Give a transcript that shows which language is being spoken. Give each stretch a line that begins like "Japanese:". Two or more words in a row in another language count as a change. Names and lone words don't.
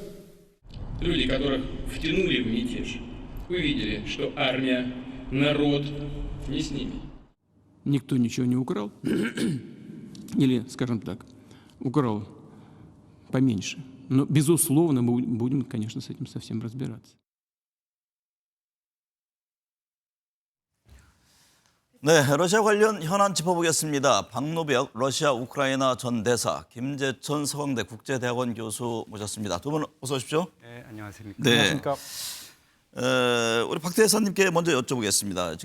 Russian: Люди, которых втянули в мятеж, увидели, что армия, народ не с ними. Никто ничего не украл, или, скажем так, украл поменьше. Но, безусловно, мы будем, конечно, с этим совсем разбираться.
Korean: 네, 러시아 관련 현안 짚어보겠습니다. 박노벽 러시아 우크라이나 전 대사, 김재천 서강대 국제대학원 교수 모셨습니다. 두 분 어서 오십시오. 네, 안녕하십니까. 네. 안녕하십니까. 우리 박 대사님께 먼저 여쭤보겠습니다.